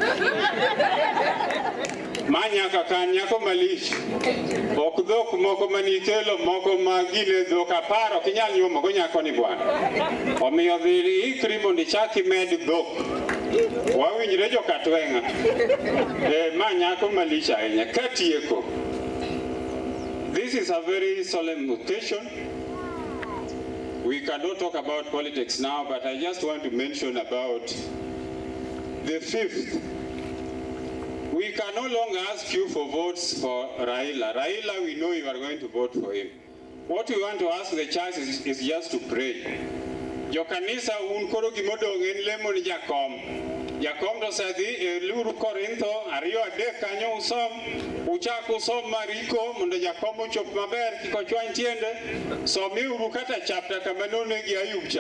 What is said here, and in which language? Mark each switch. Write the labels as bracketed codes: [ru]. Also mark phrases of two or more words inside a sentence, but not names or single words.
[luo] manyaka kan nyako malich ok dhok moko manikelo moko magine dhok 10 ok inyal nyuomo go nyako ni bwana omiyo dhi ikri mondo ichak imed dhok wawinjre jo Katwenga ma nyako malich ahinya katieko. [en] This is a very solemn occasion. We cannot talk about politics now, but I just want to mention about the 5th. We can no longer ask you for votes for Raila. Raila, we know you are going to vote for him. What we want to ask the church is just to pray. [luo] Jo kanisa un koro gimodong en lemo ni jakom. Jakom to sadhi luru Korintho, ariyo adek kanyo usom, uchak usom mariko, mondo jakom uchop maber, kiko chwany tiende, somi uru kata chapter kamanone gi Ayubcha.